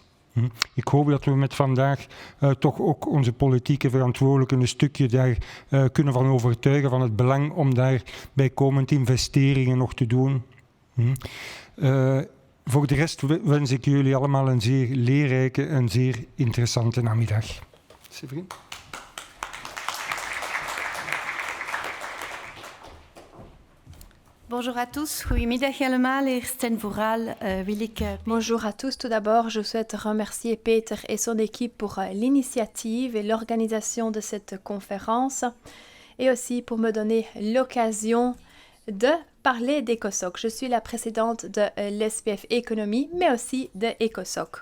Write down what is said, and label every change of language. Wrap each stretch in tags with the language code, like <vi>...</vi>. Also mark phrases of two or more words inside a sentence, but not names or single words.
<nl>Ik hoop dat we met vandaag toch ook onze politieke verantwoordelijken een stukje daar kunnen van overtuigen van het belang om daar bijkomend investeringen nog te doen. Voor de rest wens ik jullie allemaal een zeer leerrijke en zeer interessante namiddag.</nl> <fr>Séverine? Bonjour à tous,</fr> <nl>goedemiddag allemaal. Eerst en vooral wil ik...</nl> <fr>Bonjour à tous, tout d'abord je souhaite remercier Peter et son équipe pour l'initiative et l'organisation de cette conférence et aussi pour me donner l'occasion de parler d'ECOSOC. Je suis la présidente de l'SPF Économie, mais aussi de ECOSOC.</fr>